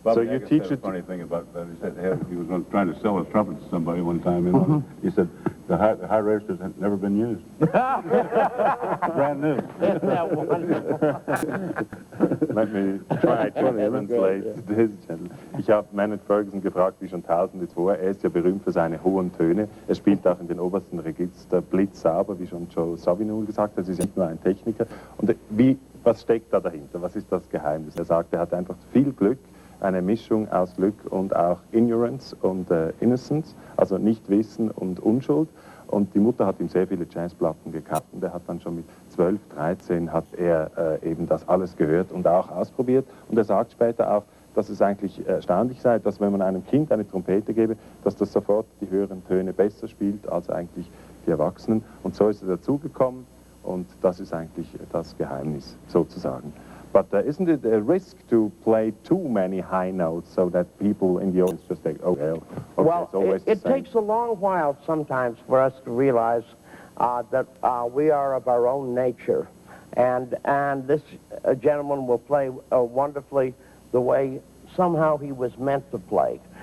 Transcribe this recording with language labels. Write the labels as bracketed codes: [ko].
[en] So you teach it. Funny thing about that, he said he was trying to sell a trumpet to somebody one time. You know, he said the high registers had never been used. Brand new. Isn't that wonderful? Let me try to translate this. [de] Ich habe Maynard Ferguson gefragt, wie schon Tausende zuvor. Er ist ja berühmt für seine hohen Töne. Er spielt auch in den obersten Register blitzsauber, wie schon Joe Zawinul gesagt hat. Er ist nicht nur ein Techniker. Und was steckt da dahinter? Was ist das Geheimnis? Er sagt, er hat einfach viel Glück, eine Mischung aus Glück und auch Ignorance und Innocence, also Nichtwissen und Unschuld. Und die Mutter hat ihm sehr viele Jazzplatten gekauft und er hat dann schon mit 12, 13 hat er eben das alles gehört und auch ausprobiert. Und er sagt später auch, dass es eigentlich erstaunlich sei, dass wenn man einem Kind eine Trompete gebe, dass das sofort die höheren Töne besser spielt als eigentlich die Erwachsenen. Und so ist er dazugekommen. Und das ist eigentlich das Geheimnis, sozusagen. [en] But isn't it a risk to play too many high notes so that people in the audience just think, oh, well, okay, well, it's always it takes a long while sometimes for us to realize that we are of our own nature. And this gentleman will play wonderfully the way somehow he was meant to play.